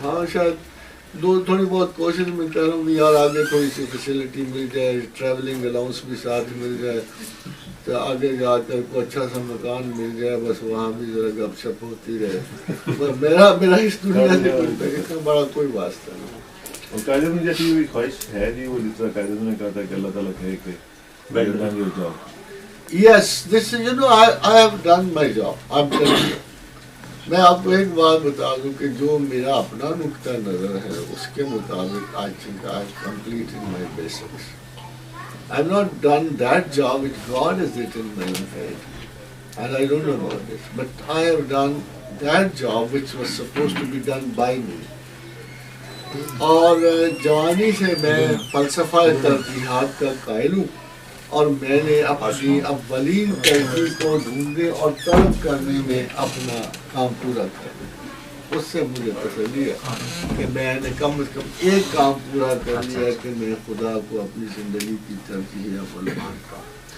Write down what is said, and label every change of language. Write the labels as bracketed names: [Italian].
[Urdu] ہاں شاید تھوڑی بہت کوشش میں کر رہا ہوں کہ یار آگے تھوڑی سی فیسلٹی مل جائے, ٹریولنگ الاؤنس بھی ساتھ مل جائے, تو آگے جا کر کوئی اچھا سا مکان مل جائے, بس وہاں بھی ذرا گپ شپ ہوتی رہے. میرا اس دنیا سے بڑا کوئی واسطہ نہیں. اور قائد اعظم جیسی کوئی خواہش ہے جی وہ جس طرح قائد اعظم نے کہا تھا کہ اللہ تعالیٰ کہے کہ [English] Better than your job? Yes, this is, you know, I have done my job. I'm telling you. [Urdu] میں آپ کو ایک بات بتا دوں کہ جو میرا اپنا نقطہ نظر ہے اس کے مطابق [English] I think I have completed my basics. I have not done that job which God has written in my own head. And I don't know about this. But I have done that job which was supposed to be done by me. [Urdu] اور جوانی سے میں فلسفہ ترجیحات کا قائل ہوں اور میں نے اپنی اولین ترجیح کو ڈھونڈنے اور طلب کرنے میں اپنا کام پورا کرنا. اس سے مجھے تسلی ہے کہ میں نے کم از کم ایک کام پورا کر لیا کہ میں خدا کو اپنی زندگی کی ترجیح عمل مانتا ہوں.